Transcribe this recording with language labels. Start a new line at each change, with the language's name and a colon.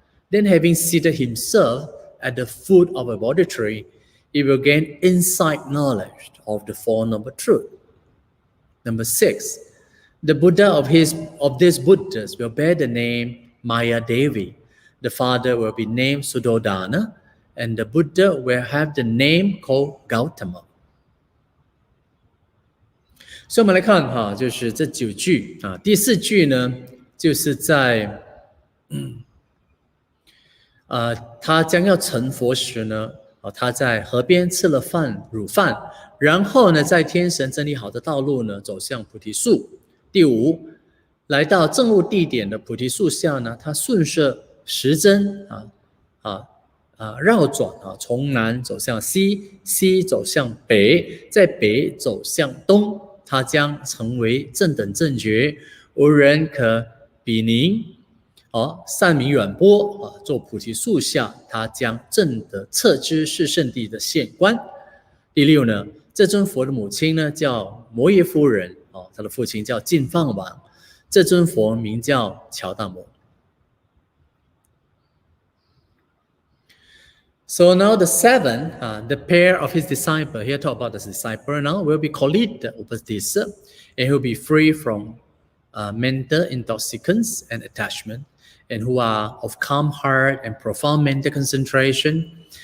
English: Then having seated himself at the foot of a Bodhi tree, he will gain insight knowledge of the Four Noble Truths. Number 6, the Buddha of these Buddhas will bear the name Maya Devi. The father will be named Suddhodana, and the Buddha will have the name called Gautama.
Chinese: So 我们来看就是这9句第4句呢，就是在他将要成佛时呢，他在河边吃了乳饭，然后呢，在天神整理好的道路呢，走向菩提树。第5，来到证悟地点的菩提树下呢，他顺着时针绕转从南走向西，西走向北，在北走向东，他将成为正等正觉，无人可比拟。善名远播做菩提树下，他将证得彻知是圣地的现观。第6呢，这尊佛的母亲呢叫摩耶夫人他的父亲叫净饭王，这尊佛名叫乔达摩。
English: So now the 7th, the pair of his disciple, here talk about the disciple now, will be Kolita Upadisa, and he will be free from mental intoxicants and attachment, and who are of calm heart and profound mental concentration.